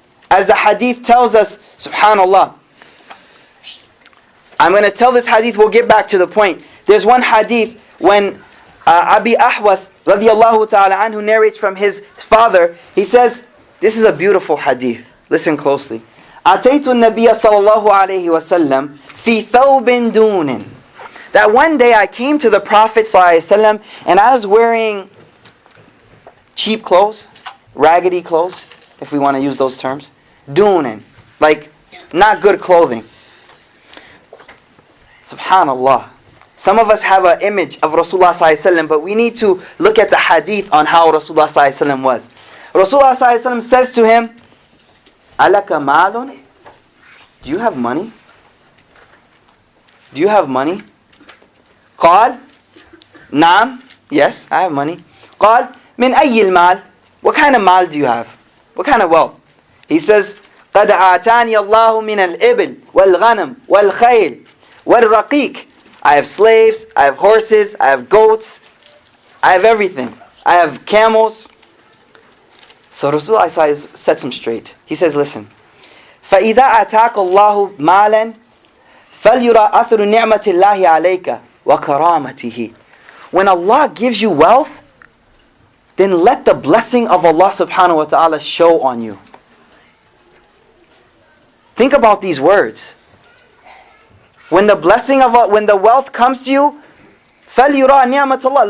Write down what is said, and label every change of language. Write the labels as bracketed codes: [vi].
[en] As the hadith tells us, subhanallah. I'm going to tell this hadith, we'll get back to the point. There's one hadith when Abi Ahwas radiyallahu ta'ala anhu narrates from his father. He says, this is a beautiful hadith. Listen closely. [ar] أتيت النبي صلى الله عليه وسلم في ثوب دون. [en] That one day I came to the Prophet صلى الله عليه وسلم and I was wearing cheap clothes, raggedy clothes, if we want to use those terms. Dunin, like not good clothing. Subhanallah. Some of us have an image of Rasulullah sallallahu alaihi wasallam, but we need to look at the hadith on how Rasulullah sallallahu alaihi wasallam was. Rasulullah sallallahu alaihi wasallam says to him, Alaka malun? Do you have money? Do you have money? Qal, Naam, yes, I have money. Qal, min ayyil mal? What kind of mal do you have? What kind of wealth? [ar] He says, قَدْ آتَانِيَ اللَّهُ مِنَ الْإِبِلِ وَالْغَنَمِ وَالْخَيْلِ وَالرَّقِيقِ. [en] I have slaves, I have horses, I have goats, I have everything. I have camels. So Rasulullah sets him straight. He says, listen, [ar] فَإِذَا أَتَاكَ اللَّهُ مَالًا فَلْيُرَى أَثْرُ نِعْمَةِ اللَّهِ عَلَيْكَ وَكَرَامَتِهِ. [en] When Allah gives you wealth, then let the blessing of Allah subhanahu wa ta'ala show on you. Think about these words. When the blessing of Allah, when the wealth comes to you, [ar] فَلْيُرَى نِعْمَةَ اللَّهِ.